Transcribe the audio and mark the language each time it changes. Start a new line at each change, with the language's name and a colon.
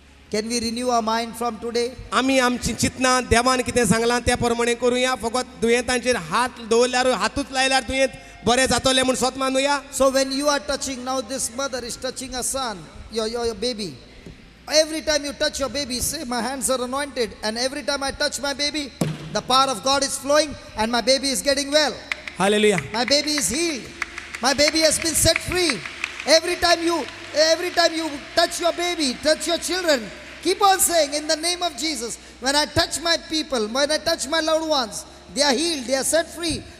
English: Can we renew our mind from today?
Konkani: आमी आमची चिंतना देवान कितें सांगलां त्या प्रमाणे करुया. फकत दुयेंतांचेर हात दवरल्यार हातूच लायल्यार दुयेंत बरें जातलें म्हूण स्वत मानुया.
English: So when you are touching, now this mother is touching a son, your baby. Every time you touch your baby, say my hands are anointed, and every time I touch my baby, the power of God is flowing and my baby is getting well. Hallelujah. My baby is healed. My baby has been set free. Every time you touch your baby, touch your children, keep on saying in the name of Jesus, when I touch my people, when I touch my loved ones, they are healed, they are set free.